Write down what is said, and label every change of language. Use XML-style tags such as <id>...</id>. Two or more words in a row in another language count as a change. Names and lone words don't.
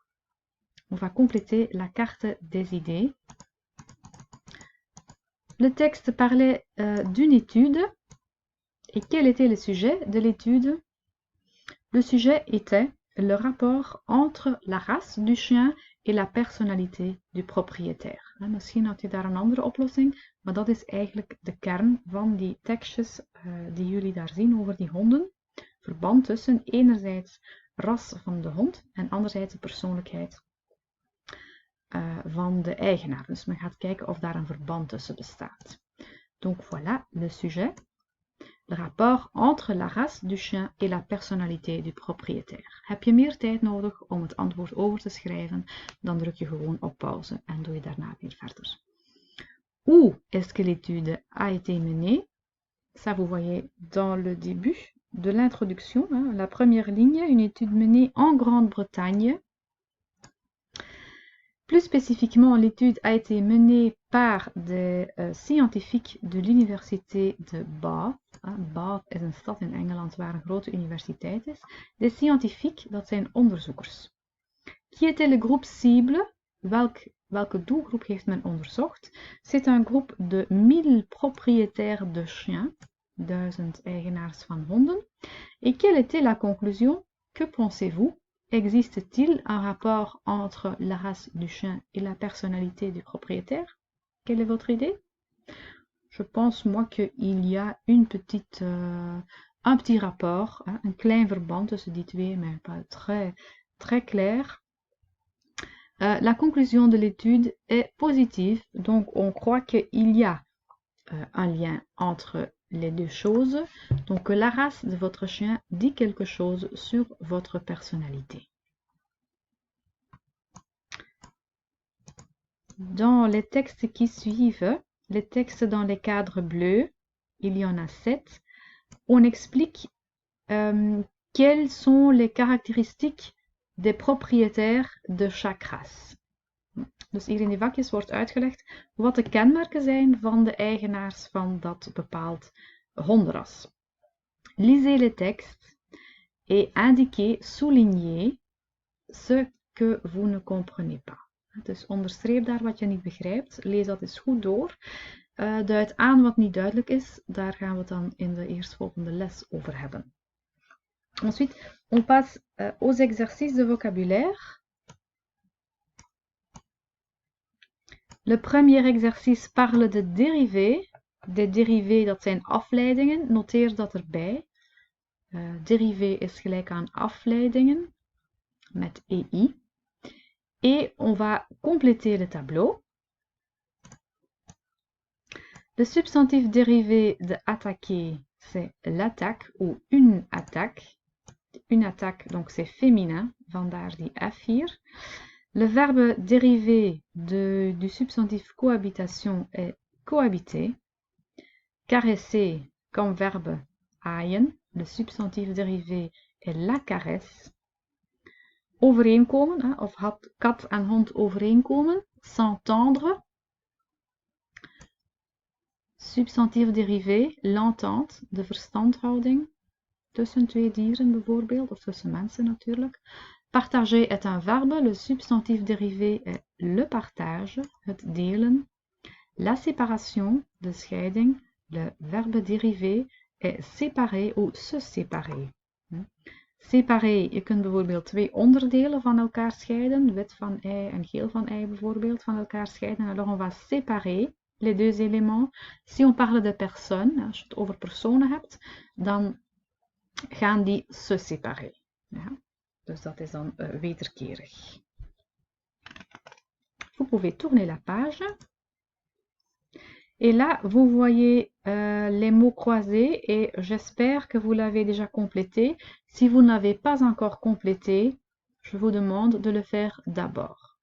<fr>On va compléter la carte des idées. Le texte parlait d'une étude et quel était le sujet de l'étude? Le sujet était le rapport entre la race du chien et la personnalité du propriétaire.</fr> <nl>Misschien had je daar een andere oplossing, maar dat is eigenlijk de kern van die tekstjes die jullie daar zien over die honden. Verband tussen enerzijds ras van de hond en anderzijds de persoonlijkheid van de eigenaar. Dus men gaat kijken of daar een verband tussen bestaat.</nl> <fr>Donc voilà le sujet. Le rapport entre la race du chien et la personnalité du propriétaire.</fr> <nl>Heb je meer tijd nodig om het antwoord over te schrijven, dan druk je gewoon op pauze en doe je daarna weer verder.</nl> <fr>Où est-ce que l'étude a été menée? Ça, vous voyez dans le début de l'introduction, la première ligne, une étude menée en Grande-Bretagne. Plus spécifiquement, l'étude a été menée par des scientifiques de l'université de Bath.</fr> <nl>Bath is een stad in Engeland waar een grote universiteit is.</nl> <fr>Des scientifiques,</fr> <nl>dat zijn onderzoekers.</nl> <fr>Qui était le groupe cible?</fr> <nl>Welke doelgroep heeft men onderzocht?</nl> <fr>C'est un groupe de 1000 propriétaires de chiens, 1000</fr> <nl>eigenaars van honden.</nl> <fr>Et quelle était la conclusion? Que pensez-vous? Existe-t-il un rapport entre la race du chien et la personnalité du propriétaire? Quelle est votre idée? Je pense moi qu'il y a un petit rapport, un</fr> <nl>klein verband tussen die twee,</nl> <fr>mais pas très clair. La conclusion de l'étude est positive, donc on croit qu'il y a un lien entre les deux choses, donc la race de votre chien dit quelque chose sur votre personnalité. Dans les textes qui suivent, les textes dans les cadres bleus, il y en a 7, on explique quelles sont les caractéristiques des propriétaires de chaque race.</fr> <nl>Dus hier in die vakjes wordt uitgelegd wat de kenmerken zijn van de eigenaars van dat bepaald hondenras. Lisez les textes et indiquez, soulignez ce que vous ne comprenez pas. Dus onderstreep daar wat je niet begrijpt. Lees dat eens goed door. Duid aan wat niet duidelijk is. Daar gaan we het dan in de eerstvolgende les over hebben.</nl> <fr>Ensuite, on passe aux exercices de vocabulaire. Le premier exercice parle de dérivés. De dérivés,</fr> <nl>dat zijn afleidingen. Noteer dat erbij. Dérivé is gelijk aan afleidingen met EI.</nl> <fr>Et on va compléter le tableau. Le substantif dérivé de attaquer, c'est l'attaque ou une attaque. Une attaque, donc c'est féminin,</fr> <nl>vandaar die F hier.</nl> <fr>Le verbe dérivé du substantif cohabitation est cohabiter. Caresser comme verbe aaien. Le substantif dérivé est la caresse.</fr> <nl>Overeenkomen, of had kat en hond overeenkomen.</nl> <fr>S'entendre. Substantief dérivé, l'entente,</fr> <nl>de verstandhouding. Tussen twee dieren bijvoorbeeld, of tussen mensen natuurlijk.</nl> <fr>Partager est un verbe, le substantif dérivé est le partage,</fr> <nl>het delen.</nl> <fr>La séparation,</fr> <nl>de scheiding,</nl> <fr>le verbe dérivé est séparer ou se séparer. Séparer,</fr> <nl>je kunt bijvoorbeeld twee onderdelen van elkaar scheiden, wit van ei en geel van ei bijvoorbeeld, van elkaar scheiden.</nl> <fr>Alors on va séparer les deux éléments. Si on parle de personnes,</fr> <nl>als je het over personen hebt, dan gaan die</nl> <fr>se séparer.</fr> <nl>Ja? Dus dat is dan wederkerig.</nl> <fr>Vous pouvez tourner la page. Et là, vous voyez les mots croisés et j'espère que vous l'avez déjà complété. Si vous n'avez pas encore complété, je vous demande de le faire d'abord.</fr>